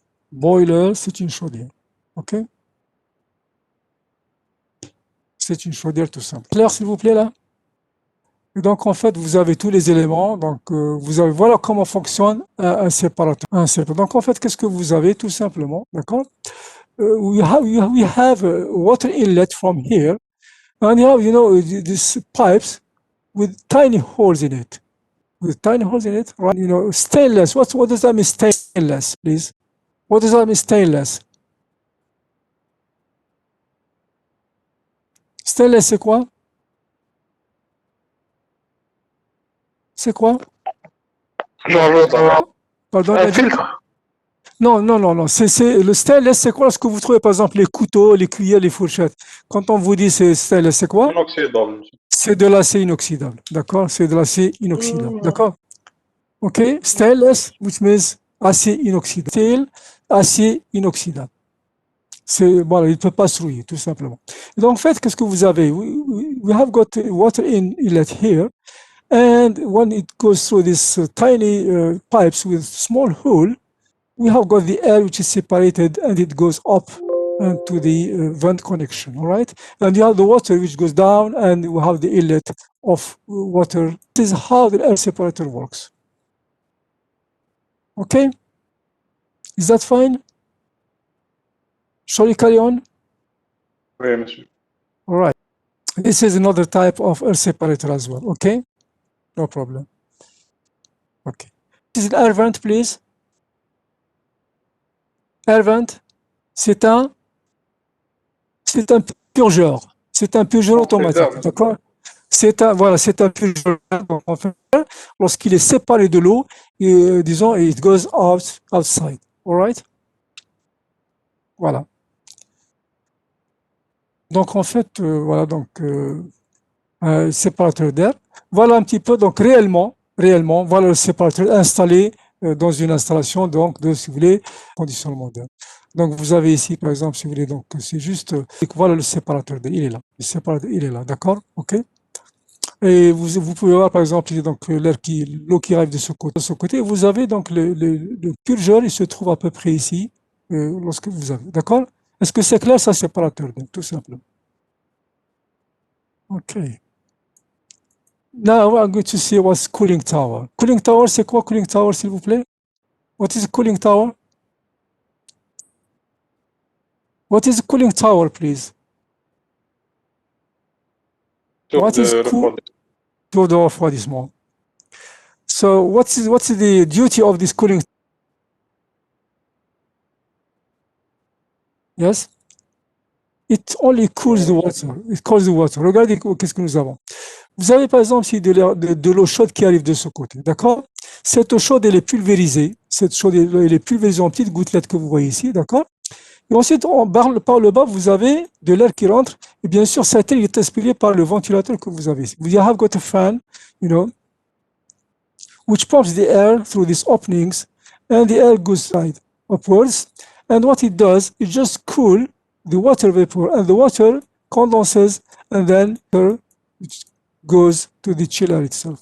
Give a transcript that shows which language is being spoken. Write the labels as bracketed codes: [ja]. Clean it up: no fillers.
[fr] Boiler, c'est une chaudière, OK? C'est une chaudière tout simple. Clair, s'il vous plaît, là? Et donc, en fait, vous avez tous les éléments. Donc, vous avez, voilà comment fonctionne un séparateur. Donc, en fait, qu'est-ce que vous avez tout simplement, d'accord? [en] We have water inlet from here, and you have, these pipes with tiny holes in it. With tiny holes in it, right? Stainless. What does that mean, stainless, please? What does that mean, stainless? [fr] Stainless, c'est quoi? C'est quoi? Genre, Pardon, un Nadia? filtre. Non, non, non, non. Le stainless, c'est quoi? Ce que vous trouvez, par exemple, les couteaux, les cuillères, les fourchettes. Quand on vous dit c'est stainless, c'est quoi? Inoxydable, monsieur. C'est de l'acier inoxydable. D'accord? C'est de l'acier inoxydable. D'accord? OK? [en] Stainless, which means [fr] acier inoxydable. Steel, acier inoxydable. Voilà, il ne peut pas se rouiller, tout simplement. Donc, en fait, qu'est-ce que vous avez? [en] We have got water inlet here. And when it goes through these tiny pipes with small hole, we have got the air which is separated and it goes up to the vent connection, all right? And you have the water which goes down and we have the inlet of water. This is how the air separator works. Okay? Is that fine? Shall we carry on? [fr] Oui, monsieur. [en] All right. This is another type of air separator as well, okay? No problem. Okay. This is an air vent, please. [fr] Air vent, c'est un purgeur. C'est un purgeur automatique, d'accord? Voilà, c'est un purgeur. En fait, lorsqu'il est séparé de l'eau, disons, [en] it goes outside. All right? [fr] Voilà. Donc, en fait, voilà, donc, séparateur d'air. Voilà un petit peu, donc, réellement, voilà le séparateur installé dans une installation, donc, si vous voulez, conditionnement d'air. Donc, vous avez ici, par exemple, si vous voulez, donc, c'est juste, voilà le séparateur d'air, il est là. Le séparateur, il est là, d'accord? OK? Et vous pouvez voir, par exemple, donc, l'eau qui arrive de ce côté. Vous avez donc le purgeur, il se trouve à peu près ici, lorsque vous avez, d'accord? Est-ce que c'est clair? Ça, séparateur d'air, tout simplement. [en] OK. Now I'm going to see what's cooling tower. [fr] Cooling tower, c'est quoi cooling tower, s'il vous plaît? [en] What is a cooling tower? What is a cooling tower, please? What is cool? [fr] Tour de refroidissement. [en] So what's the duty of this cooling? Yes? It only cools the water. It cools the water. [fr] Regardez qu'est-ce que nous avons. Vous avez par exemple ici de l'eau chaude qui arrive de ce côté, d'accord? Cette eau chaude, elle est pulvérisée. Cette chaude, elle est pulvérisée en petites gouttelettes que vous voyez ici, d'accord? Et ensuite, par le bas, vous avez de l'air qui rentre. Et bien sûr, cet air est aspiré par le ventilateur que vous avez ici. [en] You have got a fan, which pumps the air through these openings, and the air goes side upwards. And what it does, it just cool the water vapor, and the water condenses, and then it goes to the chiller itself.